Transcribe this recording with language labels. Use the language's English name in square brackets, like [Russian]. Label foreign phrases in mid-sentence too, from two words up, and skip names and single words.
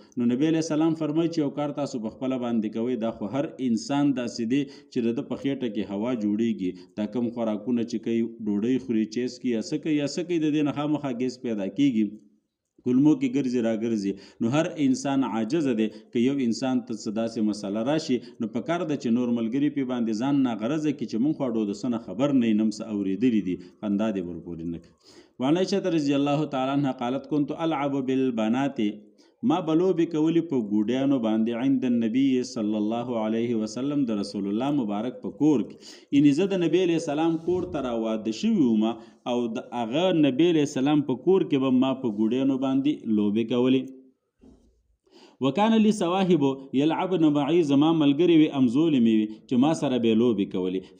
[Pashto] نو نبی علیه السلام فرمایي چې یو کار تاسو په خپله باندې کوئ دا خو هر انسان داسې دی چې د ده په خېټه کې هوا جوړیږي، دا کوم خوراکونه چې کوي ډوډۍ خوري چیس کوي یا څه کوي یا څه کوي، د دې نه خامخا ګیس پیدا کېږي، کلمو کې ګرځي را ګرځي. نو هر انسان عاجزه دی که یو انسان ته څه داسې مسله راشي نو په کار ده چې نور ملګري پې باندې ځان ناغرضه کړي چې مونږ خو اډو د څه نه خبر نه یې، نم څه اورېدلي دي، خندا دې ورپورې نه کړي. [Arabic] وعن عائشة رضی الله تعالی عنها قالت كنت العب بالبنات، [Pashto] ما بلوبې کولې په ګوډیانو باندې [Arabic] عند النبي صلی الله علیه وسلم، [Pashto] د رسول الله مبارک په کور کې، یعنې زه د نبی علیه السلام کور ته راواده شوي وم او د هغه نبی علیه السلام په کور کې به ما په ګوډیانو باندې لوبې کولې. [Arabic] وکان لی صواحب یلعبن معي، [Pashto] زما ملګري وي امزولې مې وي چې ما سره به لوبې کولې.